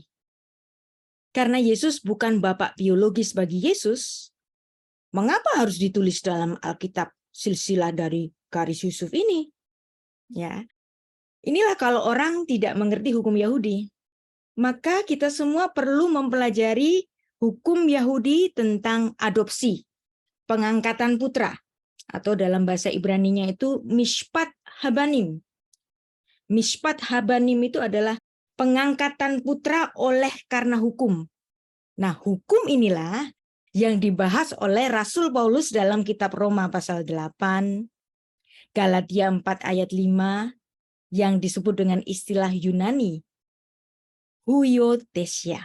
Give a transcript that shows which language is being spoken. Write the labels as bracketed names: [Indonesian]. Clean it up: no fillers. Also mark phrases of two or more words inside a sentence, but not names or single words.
[Indonesian] Karena Yesus bukan bapak biologis bagi Yesus, mengapa harus ditulis dalam Alkitab silsilah dari garis Yusuf ini? Ya, inilah kalau orang tidak mengerti hukum Yahudi. Maka kita semua perlu mempelajari hukum Yahudi tentang adopsi, pengangkatan putra, atau dalam bahasa Ibraninya itu [Hebrew] משפט הבנים. משפט הבנים [Indonesian] itu adalah pengangkatan putra oleh karena hukum. Nah, hukum inilah yang dibahas oleh Rasul Paulus dalam kitab Roma pasal 8, Galatia 4 ayat 5, yang disebut dengan istilah Yunani, huiothesia.